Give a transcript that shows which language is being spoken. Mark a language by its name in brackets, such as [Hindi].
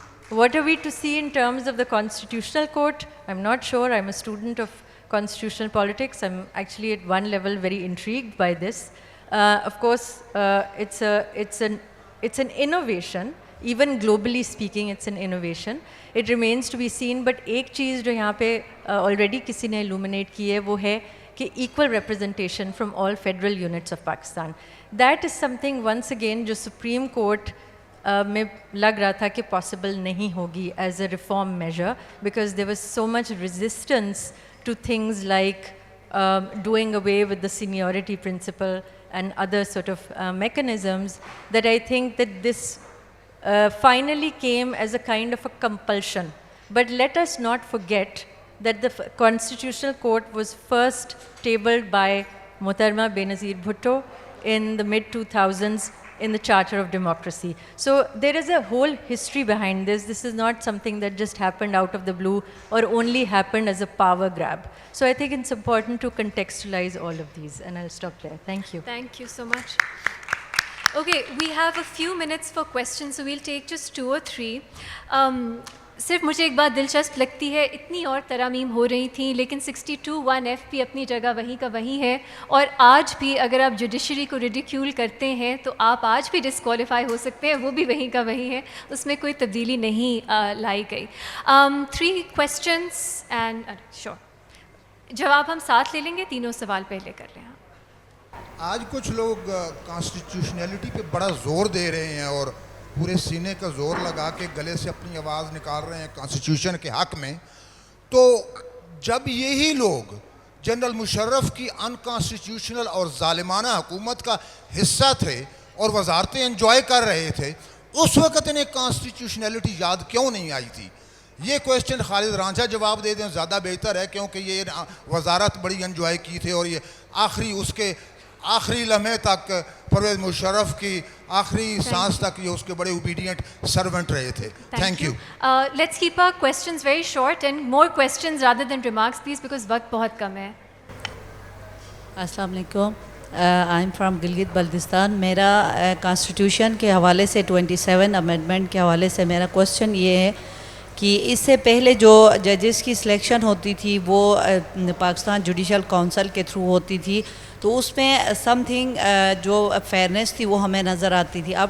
[English] What are we to see in terms of the Constitutional Court? I'm not sure. I'm a student of constitutional politics. I'm actually at one level very intrigued by this. Of course, it's an innovation. Even globally speaking, it's an innovation. It remains to be seen. [Urdu] But ایک چیز جو یہاں پہ already کسی نے illuminate کی ہے وہ ہے کہ [English] equal representation from all federal units of Pakistan. That is something once again [Urdu] جو Supreme Court میں لگ رہا تھا کہ possible نہیں ہوگی [English] as a reform measure, because there was so much resistance to things like doing away with the seniority principle and other sort of mechanisms, that I think that this finally came as a kind of a compulsion. But let us not forget that the Constitutional Court was first tabled by Mohtarama Benazir Bhutto in the mid-2000s in the Charter of Democracy. So there is a whole history behind this. This is not something that just happened out of the blue or only happened as a power grab. So I think it's important to contextualize all of these, and I'll stop there. Thank you. Thank you so much. Okay, we have a few minutes for questions, so we'll take just 2 or 3. [Urdu] صرف مجھے ایک بات دلچسپ لگتی ہے, اتنی اور ترامیم ہو رہی تھیں لیکن 62(1)(f) بھی اپنی جگہ وہیں کا وہیں ہے, اور آج بھی اگر آپ جوڈیشری کو ریڈیکیول کرتے ہیں تو آپ آج بھی ڈسکوالیفائی ہو سکتے ہیں, وہ بھی وہیں کا وہیں ہے, اس میں کوئی تبدیلی نہیں لائی گئی. 3 questions اینڈ شور, جواب ہم ساتھ لے لیں گے, تینوں سوال پہلے کر لیں. آج کچھ لوگ کانسٹیٹیوشنلٹی پہ بڑا زور دے رہے ہیں اور پورے سینے کا زور لگا کے گلے سے اپنی آواز نکال رہے ہیں کانسٹیٹیوشن کے حق میں. تو جب یہی لوگ جنرل مشرف کی انکانسٹیٹیوشنل اور ظالمانہ حکومت کا حصہ تھے اور وزارتیں انجوائے کر رہے تھے, اس وقت انہیں کانسٹیٹیوشنلٹی یاد کیوں نہیں آئی تھی؟ یہ کویسچن خالد رانجھا جواب دے دیں, زیادہ بہتر ہے, کیونکہ یہ وزارت بڑی انجوائے کی تھی اور یہ اس کے آخری لمحے تک پرویز مشرف کی آخری سانس تک یہ اس کے بڑے اوبیڈینٹ سرونٹ رہے تھے. [English] Thank you. Let's keep our questions very short and more questions rather than remarks please, because [Urdu] وقت بہت کم ہے. السلام علیکم. [English] I am from Gilgit Baltistan. [Urdu] میرا کانسٹیٹیوشن کے حوالے سے 27 امینڈمنٹ کے حوالے سے میرا کویسچن یہ ہے کہ اس سے پہلے جو ججز کی سلیکشن ہوتی تھی وہ پاکستان جوڈیشل کونسل کے تھرو ہوتی تھی, تو اس میں سم تھنگ جو فیئرنیس تھی وہ ہمیں نظر آتی تھی.